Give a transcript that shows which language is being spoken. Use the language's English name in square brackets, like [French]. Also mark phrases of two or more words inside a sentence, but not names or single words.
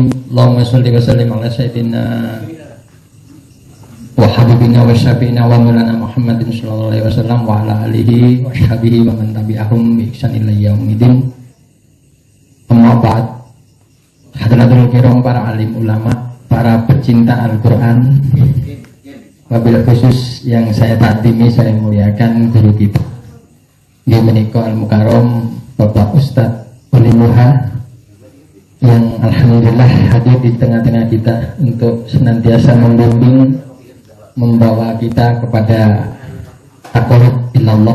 [Arabic] اللهم صل وسلم على سيدنا وحبيبنا وشفيعنا ومولانا محمد صلى الله عليه وسلم وعلى آله وصحبه ومن تبعهم بإحسان إلى يوم. أما بعد. حضرة الكرام, [Indonesian] para alim ulama, para pecinta Al-Qur'an, wabil khusus yang saya takdimi, saya muliakan guru kita di menika Al-Mukarram Bapak Ustadz Uli Nuha yang alhamdulillah hadir di tengah-tengah kita untuk senantiasa membimbing, membawa kita kepada [Arabic] تقرب إلى الله.